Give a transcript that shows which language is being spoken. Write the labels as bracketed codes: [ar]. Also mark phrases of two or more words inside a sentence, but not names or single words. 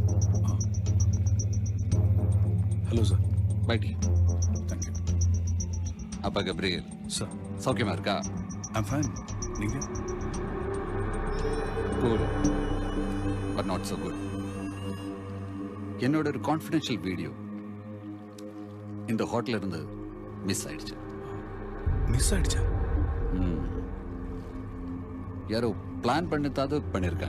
[en] Hello sir. [hi] बैठिए. [en] Thank you. [ta] அப்பா गब्रियल. [en] सर. [ta] சௌக்கியமா இருக்கா? [en] I'm fine. நீங்க? Good. But not so good. [ta] என்னோட ஒரு [en] confidential video [ta] இந்த ஹோட்டல்ல இருந்து மிஸ் ஆயிடுச்சு. மிஸ் ஆயிடுச்சா? யாரோ பிளான் பண்ணித்தாவது பண்ணியிருக்காங்க.